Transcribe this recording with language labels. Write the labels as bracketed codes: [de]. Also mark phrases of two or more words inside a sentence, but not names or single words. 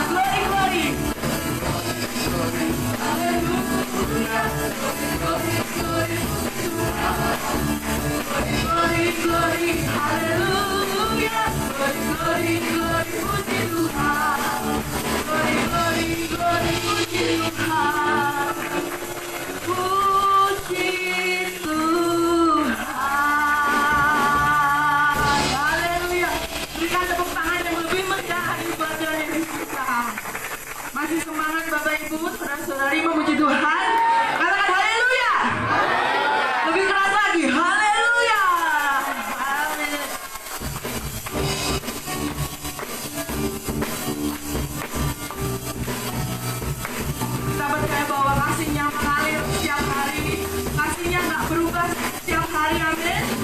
[id] Glory, haleluya, glory, haleluya, glory, puji Tuhan. Glory, puji Tuhan. Puji Tuhan. Haleluya. Berikan tepuk tangan yang lebih meriah buat dari kita. Masih semangat Bapak Ibu, saudara-saudari memuji Tuhan. Katakan haleluya. Lebih keras lagi, haleluya. Amin. Kita percaya bahwa kasihnya mengalir setiap hari, kasihnya nggak berubah setiap hari, amin.